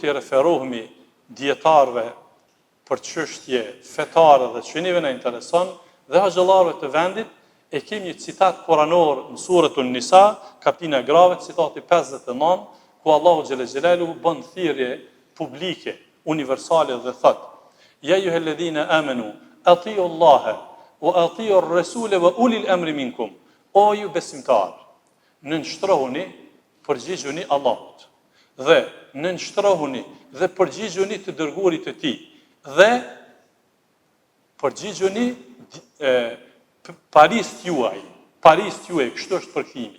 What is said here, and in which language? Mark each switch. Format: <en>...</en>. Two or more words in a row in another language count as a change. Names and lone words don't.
<sq>të referohemi dietarëve për çështje fetare dhe që neve na intereson, dhe hoxhallarëve të vendit, e kemi një citat kuranor në surën Nisa, kapitulli i grave, citati 59, ku Allahu</sq> <ar>جل جلاله</ar> <sq>bën thirrje publike, universale dhe thot:</sq> <ar>"يا أيها الذين آمنوا، أطيعوا الله وأطيعوا الرسول وأولي الأمر منكم."</ar> <sq>O ju besimtar, nënshtrohuni, përgjigjuni Allahut, dhe nënshtrohuni dhe përgjigjuni të dërguarit të tij, dhe përgjigjuni parist juaj, kështu është përkthimi.</sq>